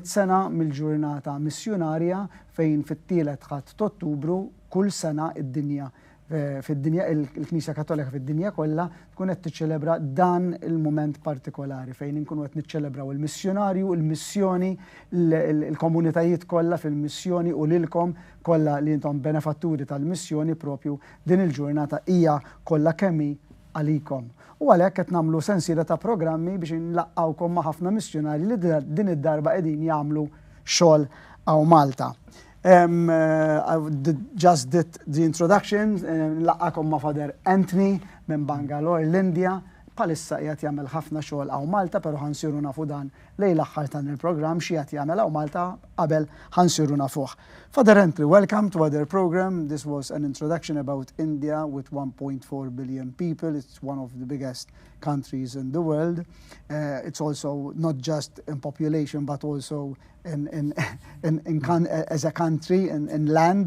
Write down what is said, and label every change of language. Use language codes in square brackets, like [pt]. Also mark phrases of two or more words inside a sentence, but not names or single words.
[mt] sena mill-ġurnata missjonarja fejn fit-tielet ħadd ta' Ottubru kull sena id-dinja fid-dinja il-Knisja Kattolika fid-dinja kollha tkun qed tiċċelebra dan il-mument partikolari fejn inkunu qed niċċelebraw il-missjonarju, il-missjoni, il-komunitajiet kollha fil-missjoni u lilkom kollha li intom benefatturi tal-missjoni propju din il-ġurnata hija kollha kemmi għalikom. U għalhekk qed nagħmlu sensiela ta' programmi biex nlaqqawkom ma' ħafna missjonari li din id-darba qegħdin jagħmlu xogħol hawn Malta. [en] I just did the introduction, [mt] nlaqqakom ma' Father Anthony minn Bangalore, l-Indja. Palissa qiegħed jagħmel ħafna xogħol hawn Malta, però ħansiru nafu dan lejn l-aħħar tan il-programm xi qed jagħmel hawn Malta qabel ħansiru nafuh. [en] Father Anthony, welcome to our program. This was an introduction about India with 1.4 billion people. It's one of the biggest countries in the world. It's also not just in population, but also as a country in land.